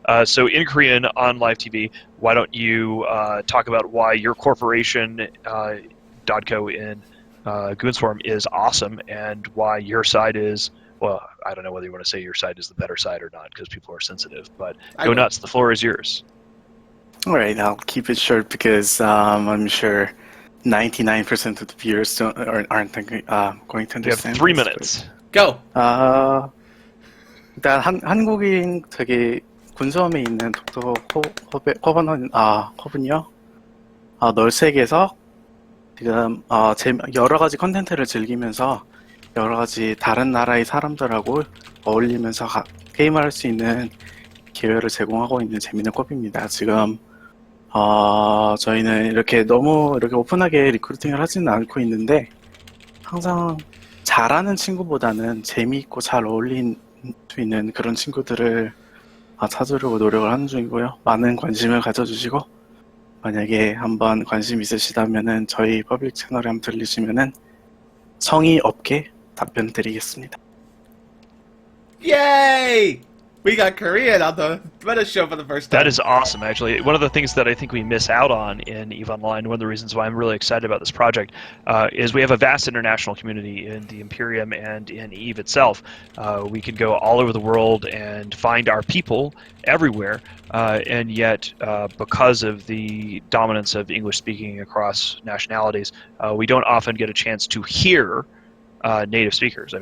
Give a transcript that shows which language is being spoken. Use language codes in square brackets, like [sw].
[en] So in Korean on live TV, why don't you talk about why your corporation Dodco in Goonswarm is awesome and why your side is. Well, I don't know whether you want to say your side is the better side or not because people are sensitive, but go nuts. The floor is yours. All right, I'll keep it short because I'm sure 99% of the viewers aren't going to understand. You have 3 minutes. Go. [ko] 일단 한국인 저기 군수험에 있는 독도 허브는요. 널색에서 지금 여러 가지 컨텐츠를 즐기면서 여러 가지 다른 나라의 사람들하고 어울리면서 게임을 할 수 있는 기회를 제공하고 있는 재밌는 컵입니다. 지금 저희는 이렇게 너무 이렇게 오픈하게 리크루팅을 하지는 않고 있는데 항상 잘하는 친구보다는 재미있고 잘 어울릴 수 있는 그런 친구들을 찾으려고 노력을 하는 중이고요. 많은 관심을 가져주시고 만약에 한번 관심 있으시다면은 저희 퍼블릭 채널에 한번 들리시면은 성의 없게 답변 드리겠습니다. [en] Yay! We got Korean on the Meta Show for the first time. That is awesome, actually. One of the things that I think we miss out on in EVE Online, one of the reasons why I'm really excited about this project, is we have a vast international community in the Imperium and in EVE itself. We can go all over the world and find our people everywhere, and yet because of the dominance of English speaking across nationalities, we don't often get a chance to hear native speakers.